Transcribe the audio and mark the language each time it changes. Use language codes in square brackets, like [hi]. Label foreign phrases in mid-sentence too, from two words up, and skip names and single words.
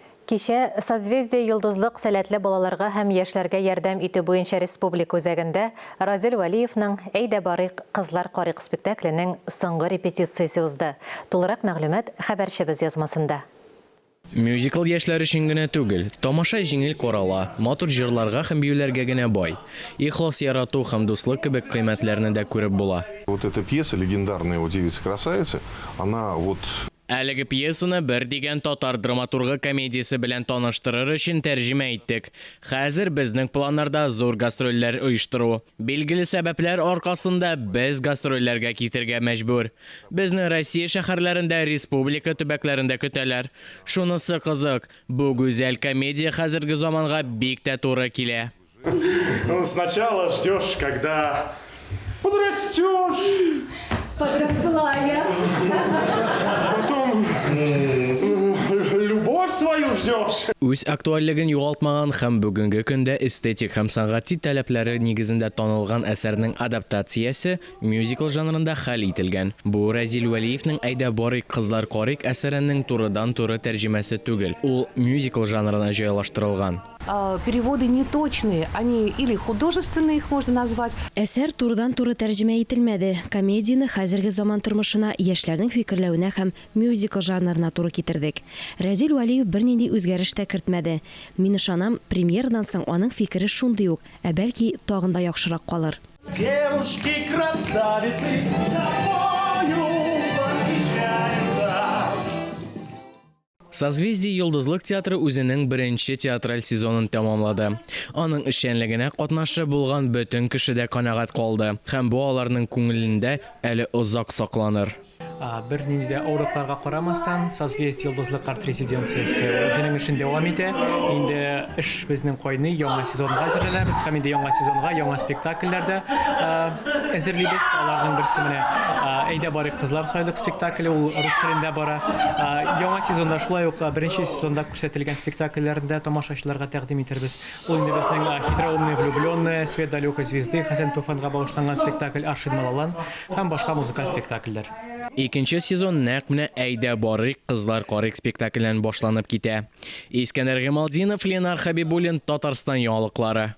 [tt] Кичә Созвездие йолдызлык сәләтле балаларга һәм яшьләргә ярдәм итү буенча республика үзәгендә Разил Валиевның «Әйдә барыйк, кызлар карыйк» спектакленең соңгы репетициясе узды. Тулырак мәгълүмат хәбәрчебез язмасында. Мюзикл яшьләр өчен генә түгел, тамаша җиңел карала, матур җырларга һәм биюләргә генә бай. Ихлас ярату һәм дуслык кебек кыйммәтләрне дә күреп була. [ru] Вот эта пьеса легендарная «О девица-красавица», она вот... [tt] Әлеге пьесаны бер дигән татар драматургы комедиясе белән таныштырыр өчен тәрҗемә иттек. Хәзер безнең планнарда зур гастрольләр оештыру. Билгеле сәбәпләр аркасында без гастрольләргә китергә мәҗбүр. Безне Россия шәһәрләрендә, республика төбәкләрендә көтәләр. Шунысы кызык, бу гүзәл комедия хәзерге заманга бик тә туры килә. [ru] Сначала ждешь, когда подрастешь. Подросла я. Потом любовь свою ждешь. [tt] Үз актуальлеген югалтмаган һәм бүгенге көндә эстетик һәм сәнгати таләпләре нигезендә танылган әсәрнең адаптациясе мюзикл жанрында хәл ителгән. Бу Разил Валиевның «Әйдә барыйк, кызлар карыйк» әсәренең турыдан-туры тәрҗемәсе түгел. Ул мюзикл жанрына җайлаштырылган. [ru] Переводы неточные, они или художественные их можно назвать. [tt] Әсәр турыдан-туры тәрҗемә ителмәде. Комедияны хәзерге заман тормышына, яшьләрнең фикерләвенә һәм мюзикл жанрына туры китердек. Разил Валиев бернинди үзгәреш тә кертмәде. Мин ышанам, премьерадан соң аның фикере шундый ук, бәлки тагын да яхшырак калыр. [ru] Девушки-красавицы собою восхищаются. [tt] Созвездие йолдызлык театры үзенең беренче театраль сезонын тәмамлады. Аның эшчәнлегенә катнашы булган бөтен кеше дә канәгать калды һәм бу аларның күңелендә әле озак сакланыр. Бер нинди дә авырлыкларга карамастан, Созвездие йолдызлык арт резиденциясе үзенең эшен дәвам итә. Инде эш безнең кайный, яңа сезонга әзерләнәбез һәм инде яңа сезонга, яңа спектакльләрдә әзерлибез. Аларның берсе менә «Әйдә барыйк, кызлар сайлык» спектакле, ул рус телендә бара. Яңа сезонда шулай ук беренче сезонда күрсәтелгән спектакльләрдә тамашачыларга тәкъдим итербез. Ул инде безнең «Хитроумные влюбленные», «Свет далекой звезды», Хәсән Туфанга багышланган спектакль «Аршин Малалан» һәм башка музыкаль спектакльләр. Икенче сезон нәкъ менә «Әйдә барыйк, кызлар карыйк» спектакленнән башланып китә. Искәндәр Гамалдинов, Ленар Хәбибуллин, Татарстан яңалыклары.